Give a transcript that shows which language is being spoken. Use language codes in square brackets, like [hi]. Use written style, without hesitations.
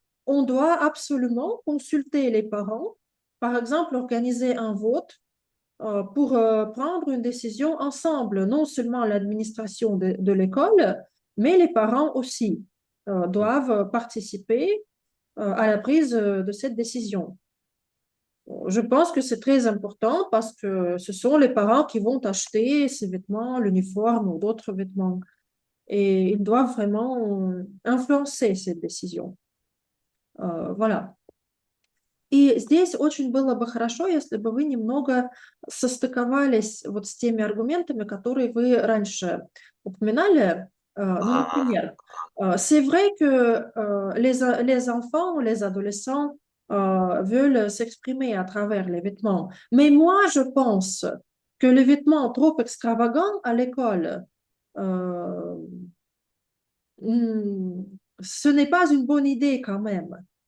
[fr] on doit absolument consulter les parents, par exemple organiser un vote pour prendre une décision ensemble, non seulement l'administration de l'école, mais les parents aussi doivent participer à la prise de cette décision. Je pense que c'est très important parce que ce sont les parents qui vont acheter ces vêtements, l'uniforme ou d'autres vêtements. Et ils doivent vraiment influencer cette décision. Voilà. [ru] И здесь очень было бы хорошо, если бы вы немного состыковались вот с теми аргументами, которые вы раньше упоминали. Ну, Ah, например, [fr] c'est vrai que les enfants, les adolescents veulent s'exprimer à travers les vêtements. Mais moi, je pense que les vêtements trop extravagants à l'école, euh, ce n'est pas une bonne idée quand même.